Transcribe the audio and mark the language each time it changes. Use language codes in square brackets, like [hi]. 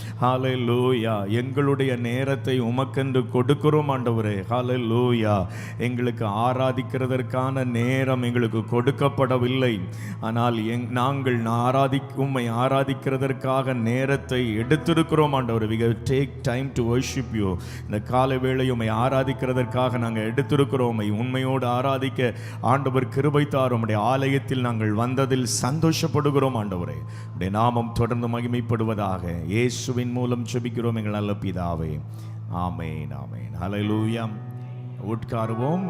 [ta] ஹல்லேலூயா. எங்களுடைய நேரத்தை உமக்கென்று கொடுக்கிறோம் ஆண்டவரே. ஹல்லேலூயா. எங்களுக்கு ஆராதிக்கிறதற்கான நேரம் எங்களுக்கு கொடுக்கப்படவில்லை. ஆனால் நாங்கள் உம்மை ஆராதிக்கிறதற்காக நேரத்தை எடுத்திருக்கிறோம் ஆண்டவரே. [en] we take time to worship you. [ta] இந்த காலை வேளை உம்மை ஆராதிக்க நாங்கள் எடுத்திருக்கிறோம். உண்மையோடு ஆராதிக்க ஆண்டவர் கிருபை தாரும். உம்முடைய ஆலயத்தில் நாங்கள் வந்ததில் சந்தோஷப்படுகிறோம் ஆண்டவரே. உம்முடைய நாமம் தொடர்ந்து மகிமைப்படுவதாக. இயேசுவின் மூலம் ஜெபிக்கிறோம் எங்கள் நல்ல பிதாவே. ஆமென் ஆமென். ஹல்லேலூயா. உட்காருவோம்.